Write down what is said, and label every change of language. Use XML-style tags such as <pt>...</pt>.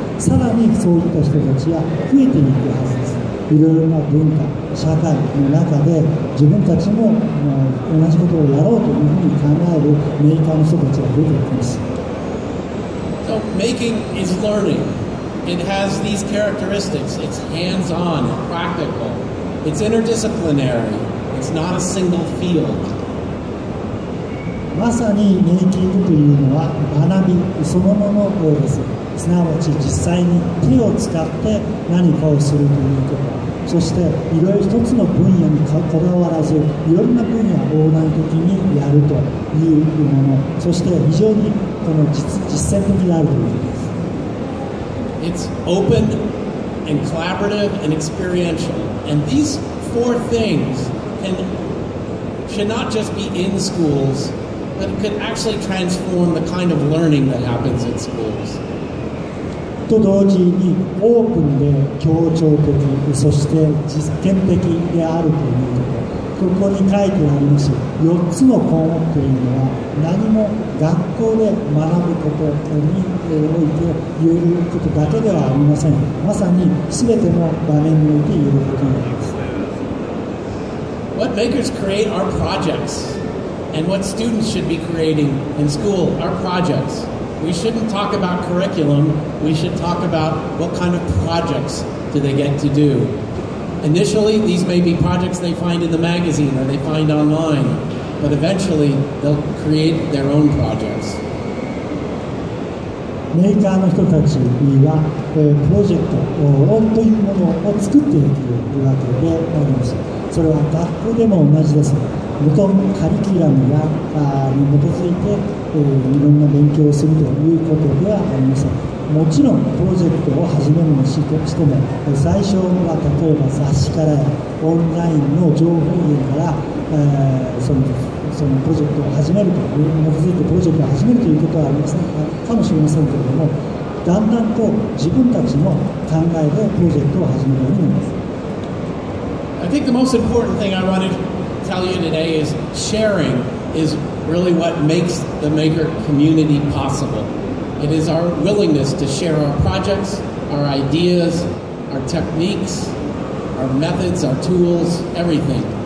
<ja>さらにそういった人たちが増えていくはずです。いろいろな文化、社会の中で自分たちも同じことをやろうというふうに考えるメーカーの人たちが出てきます。</ja> <en>So making is learning. It has these characteristics. It's hands-on, practical. It's interdisciplinary. It's not a single field.</en> <ja>まさにメイキングというのは学びそのものです。すなわち実際に手を使って何かをするということ、そしていろいろ一つの分野にこだわらずいろんな分野を横断的にやるというもの、そして非常にこの実践的であるということです。</ja> <en>It's open and collaborative and experiential. And these four things should not just be in schools, but it could actually transform the kind of learning that happens in schools.</en> <ja>と同時にオープンで協調的、そして実験的であるということ、ここに書いてあります4つの項目というのは何も学校で学ぶことにおいて言えることだけではありません。まさに全ての場面において言えることになります。</ja> <en>What makers create are projects, and what students should be creating in school are projects. We shouldn't talk about curriculum, we should talk about what kind of projects do they get to do. Initially, these may be projects they find in the magazine or they find online, but eventually they'll create their own projects.</en> <ja>メーカーの人たちは、プロジェクトというものを作っていくわけであります。それは学校でも同じです。元のカリキュラムに基づいて、いろんな勉強をするということではありません。もちろんプロジェクトを始めるにしても最初は例えば雑誌からオンラインの情報源からそのプロジェクトを始めると基づいてプロジェクトを始めるということはありませんかもしれませんけれども、だんだんと自分たちの考えでプロジェクトを始めるようになります。</ja> <en>I think the most important thing I want to tell you today is sharing is really what makes the maker community possible. It is our willingness to share our projects, our ideas, our techniques, our methods, our tools, everything.</en>